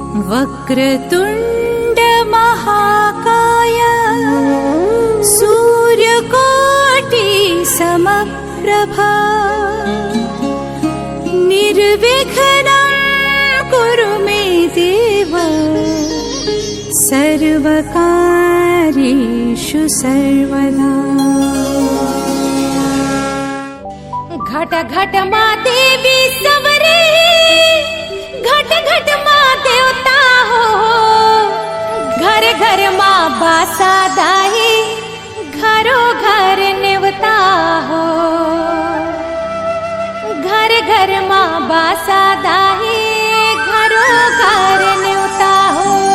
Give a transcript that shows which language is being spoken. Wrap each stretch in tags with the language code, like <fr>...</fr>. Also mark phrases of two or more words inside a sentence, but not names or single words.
<sa>वक्रतुंड महाकाय सूर्यकोटि समप्रभा निर्विघ्नं कुरु मे देव सर्वकार्येषु सर्वदा।</sa> <hne>घट घट मा देवी सवरे घट घट मा देवता हो घर घर मा बासा दाई घरो घर नेवता हो घर घर मा बासा दाई घरो घर नेवता हो।</hne>